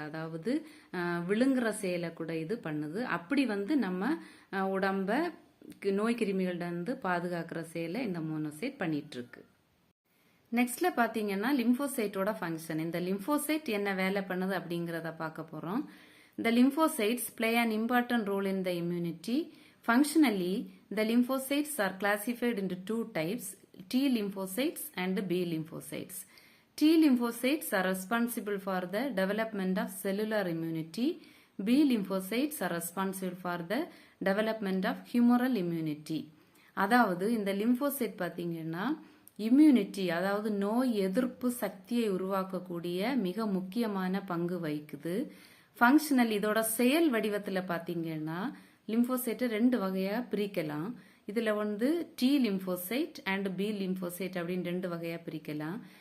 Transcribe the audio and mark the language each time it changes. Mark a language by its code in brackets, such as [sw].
[ta] அதாவது விழுங்குற செயலை கூட இது பண்ணுது. அப்படி வந்து நம்ம உடம்ப நோய் கிருமிகள்ட இருந்து பாதுகாக்கிற செயலை இந்த மோனோசைட் பண்ணிட்டு இருக்கு. நெக்ஸ்ட்ல பாத்தீங்கன்னா லிம்போசைட்டோட ஃபங்க்ஷன். இந்த லிம்போசைட் என்ன வேலை பண்ணுது அப்படிங்கறத பார்க்க போறோம். [en] The lymphocytes play an important role in the immunity. Functionally, the lymphocytes are classified into two types, T lymphocytes and B lymphocytes. T lymphocytes are responsible for the development of cellular immunity. B lymphocytes are responsible for the development of humoral immunity. [ta] அதாவது இந்த lymphocyte பாத்தீங்கன்னா immunity, அதாவது நோய் எதிர்ப்பு சக்தியை உருவாக்கக்கூடிய மிக முக்கியமான பங்கு வகிக்குது. ஃபங்க்ஷனல், இதோட செயல் வடிவத்துல பாத்தீங்கன்னா லிம்போசைட்டை ரெண்டு வகையா பிரிக்கலாம். இதுல வந்து D lymphocyte and B lymphocyte அப்படின்னு ரெண்டு வகையா பிரிக்கலாம்.